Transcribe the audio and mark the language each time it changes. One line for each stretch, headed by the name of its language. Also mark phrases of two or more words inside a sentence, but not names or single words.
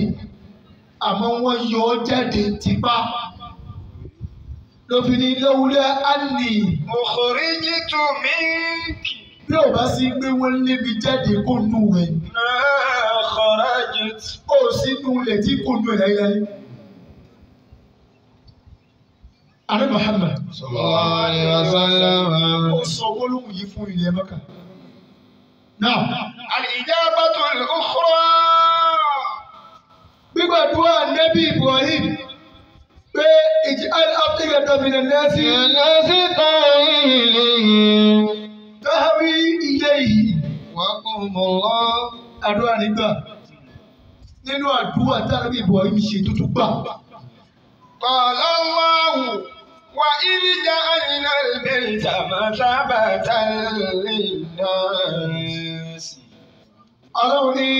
Yoruba: Àmọ́ wọ́n yọ ọ́ jáde tipá. Lóbìnrin
Arabic: لولا أني. أخرجت منك.
Yoruba: Bí o bá sí pé wọ́n lé mi jáde kó nù ẹ̀.
Arabic: ما خرجت.
Yoruba: Ó sì nù ilẹ̀ tí kò nù ẹ̀ láyéláyé. Ààrẹ Muhammad.
Arabic: صلى الله عليه وسلم.
Yoruba: Ó sọ gbólóhùn yìí fún ilẹ̀ Mẹ́kà. Náà.
Arabic: الإجابة الأخرى.
Yoruba: Gbígbàdúrà Nẹ́bí Ibrahim pé
Arabic: اجعل أفئدة من الناس. ناس إليه. تهوي إليه. Waqumullah.
Yoruba: Àdúrà nígbà. Nínú àdúrà tí Ànábì Ibrahim ṣe tó tún gbà.
Arabic: قال الله وإذ جعلنا البيت مثابة للناس.
Yoruba: Ọlọ́run ní.